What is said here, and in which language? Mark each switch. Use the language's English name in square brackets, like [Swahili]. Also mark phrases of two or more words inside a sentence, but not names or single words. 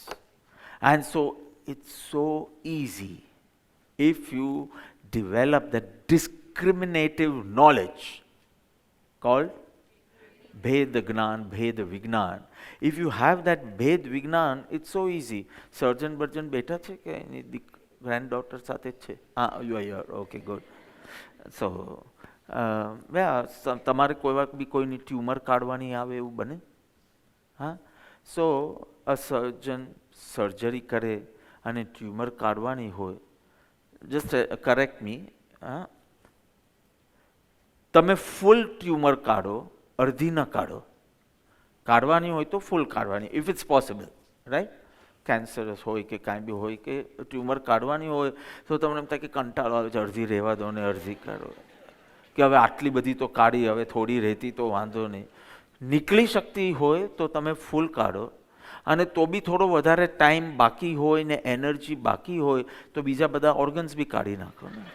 [English] And so it's so easy if you develop the discriminative knowledge called Bhed Gnan, Bhed Vignan. If you have that Bhed Vignan, it's so easy. [Gujarati] સર્જન બર્જન બેઠા છે કે એની granddaughter સાથે જ છે? [English] You are here. Okay, good. So, [Gujarati] તમારે કોઈ વાર બી કોઈની ટ્યુમર કાઢવાની આવે એવું બને? હા? [English] So, a surgeon [Gujarati] surgery કરે અને ટ્યુમર કાઢવાની હોય, [English] just correct me, [Gujarati] તમે ફૂલ ટ્યુમર કાઢો, અડધી ન કાઢો. કાઢવાની હોય તો ફૂલ કાઢવાની, [English] if it's possible, right? [Gujarati] કેન્સરસ હોય કે કાંઈ બી હોય કે ટ્યુમર કાઢવાની હોય તો તમને એમ થાય કે કંટાળો આવે છે, અડધી રહેવા દો ને અડધી કાઢો, કે હવે આટલી બધી તો કાઢી, હવે થોડી રહેતી તો વાંધો નહીં. નીકળી શકતી હોય તો તમે ફૂલ કાઢો, અને તો બી થોડો વધારે ટાઈમ બાકી હોય ને એનર્જી બાકી હોય તો બીજા બધા ઓર્ગન્સ બી કાઢી નાખો ને.